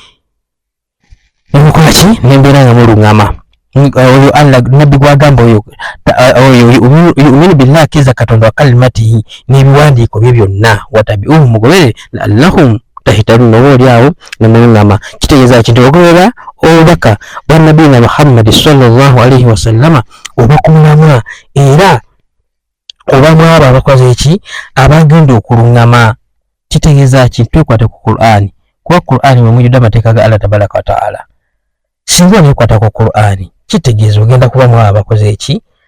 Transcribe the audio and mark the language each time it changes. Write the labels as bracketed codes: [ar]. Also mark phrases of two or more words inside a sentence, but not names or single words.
[lg] nembeera nga mulungama oyo Allah nabbi gwagamba oyo [ar] يؤمن بالله [lg] akiriza katonda [ar] وكلماته [lg] n'ebiwandiiko bye byonna wattabi'uhu mugoberere [ar] لعلهم تهتدون [lg] oba oliawo nemulungama kitegeeza kintu ogoberera obubaka bwa nabiyina Muhammad [ar] صلى الله عليه وسلم [lg] obakulamwa era obamu abo abakoze eki abagenda okulungama kitegeeza kintu twekwate ku Qur'ani kuba Qur'ani mwe mujjudde amateeka ga Allah [ar] تبارك وتعالى [lg] singa nekwata ku Qur'ani kitegeeza ogenda kubamu abo abakoze eki